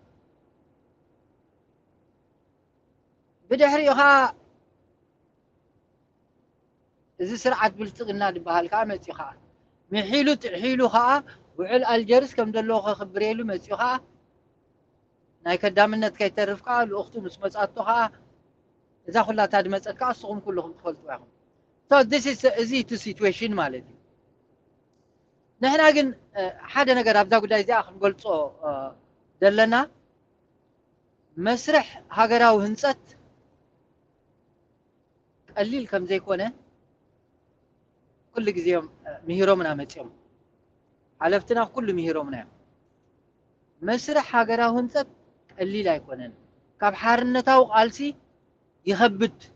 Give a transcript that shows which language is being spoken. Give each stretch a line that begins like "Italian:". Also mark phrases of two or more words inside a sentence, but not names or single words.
Tigrinya: ብድሕሪኡ ከዓ እዚ ስርዓት ብልፅግና ዝበሃል ከዓ መፅኡ ከዓ ምሒሉ ጥሒሉ ከዓ ውዕል ኣልጀርስ ከም ዘለዎ ከኽብረሉ መፅኡ ከዓ ናይ ከዳምነት ከይተርፍ ከዓ ልኡኽቱ ምስ መፃቶ ከዓ እዛ ኩላታ ድመፀት ከዓ ንስኹም ኩልኩም ትፈልጥዋ ኢኹም
English: so this is
Tigrinya: እዚ እቲ ሲትዌሽን ማለት እዩ ንሕና ግን ሓደ ነገር ኣብዛ ጉዳይ እዚኣ ክንገልፆ ዘለና መስርሕ ሃገራዊ ህንፀት ቀሊል ከም ዘይኮነ ኩሉ ግዜዮም ምሂሮምና መፅኦም ሓለፍትና ኩሉ ምሂሮምና እዮም መስርሕ ሃገራዊ ህንፀት ቀሊል ኣይኮነን ካብ ሓርነታዊ ቃልሲ ይኸብድ